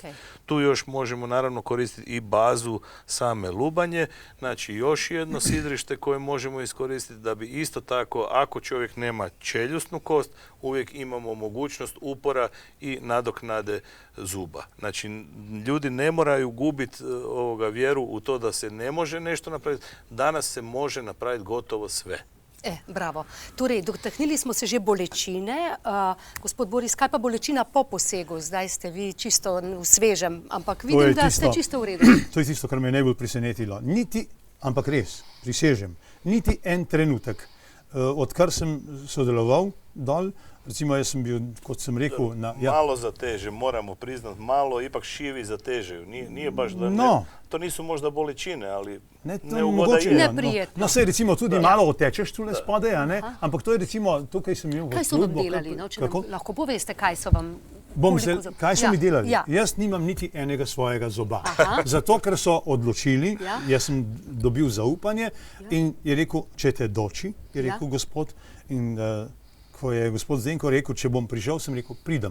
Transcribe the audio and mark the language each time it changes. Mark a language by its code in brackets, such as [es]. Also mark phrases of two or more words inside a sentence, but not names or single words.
[hr] Tu još možemo naravno koristiti i bazu same lubanje, znači još jedno sidrište koje možemo iskoristiti da bi isto tako, ako čovjek nema čeljustnu kost, uvijek imamo mogućnost upora i nadoknade zuba. Znači, ljudi ne moraju gubiti vjeru u to da se ne može nešto napraviti. Danas se može napraviti gotovo sve. [sl] Bravo. Torej, dotaknili smo se že bolečine. Gospod Boris, kaj pa bolečina po posegu? Zdaj ste vi čisto v svežem, ampak vidim, da ste čisto v redu. To je tisto, kar me je najbolj presenetilo. Ampak res, prisežem, niti en trenutek, odkar sem sodeloval dol, recimo jaz sem bil, kot sem rekel... [hr] Malo zateže, moramo priznati, malo ipak šivi zatežeju. Nije baš da... To nisu možda bolečine, ali neugoda je. [sl] Neprijetno. No, saj recimo tudi malo otečeš tule spodaj, ampak to je recimo, tukaj sem imel... Kaj so vam delali? Lahko poveste, kaj so vam... Kaj so mi delali? Jaz nimam niti enega svojega zoba. Zato, ker so odločili, jaz sem dobil zaupanje in je rekel, če te doči, je rekel gospod, in ko je gospod Zdenko rekel, če bom prišel, sem rekel, pridem.